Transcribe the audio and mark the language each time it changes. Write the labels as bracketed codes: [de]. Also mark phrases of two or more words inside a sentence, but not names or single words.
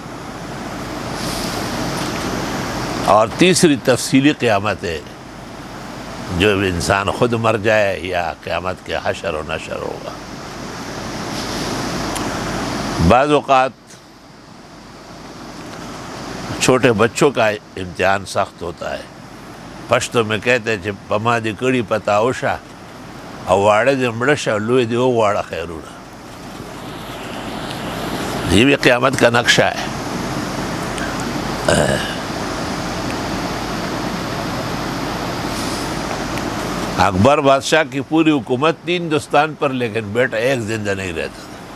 [ur] اور تیسری تفصیلی قیامت ہے، جو انسان خود مر جائے یا قیامت کے حشر و نشر ہوگا۔ بعض اوقات چھوٹے بچوں کا امتحان سخت ہوتا ہے۔ پشتو میں کہتے ہیں جب [ps] پما دی کڑی پتا اوشا [ur] اور [ps] واڑے دی مڑشا لوئی دی او واڑا خیرونا۔ [ur] یہ بھی قیامت کا نقشہ ہے۔ اکبر بادشاہ کی پوری حکومت تھی ہندوستان پر، لیکن بیٹا ایک زندہ نہیں رہتا تھا۔